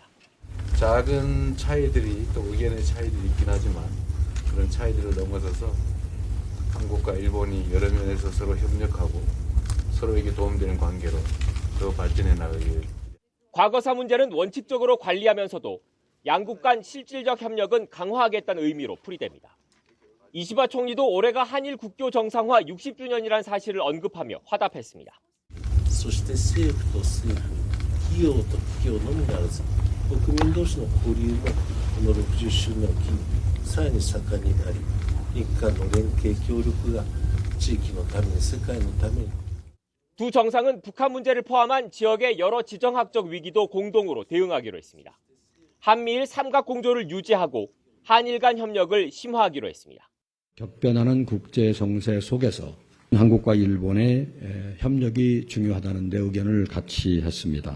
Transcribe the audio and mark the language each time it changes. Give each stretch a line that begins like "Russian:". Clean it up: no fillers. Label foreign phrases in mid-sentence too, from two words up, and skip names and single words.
Korean: 작은 차이들이 또 의견의 차이들이 있긴 하지만 그런 차이들을 넘어서서 한국과 일본이 여러 면에서 서로 협력하고 서로에게 도움되는 관계로 더 발전해 나가길. 과거사 문제는 원칙적으로 관리하면서도 양국 간 실질적 협력은 강화하겠다는 의미로 풀이됩니다. 이시바 총리도 올해가 한일 국교 정상화 60주년이란 사실을 언급하며 화답했습니다.
Japanese: そして政府と政府、企業と企業のみならず、国民同士の交流もこの60周年を機にさらに盛んになり、日韓の連携協力が地域のために世界のために。
Korean: 두 정상은 북한 문제를 포함한 지역의 여러 지정학적 위기도 공동으로 대응하기로 했습니다. 한미일 삼각 공조를 유지하고 한일 간 협력을 심화하기로 했습니다. 격변하는 국제 정세 속에서 한국과 일본의 협력이 중요하다는 데 의견을 같이 했습니다.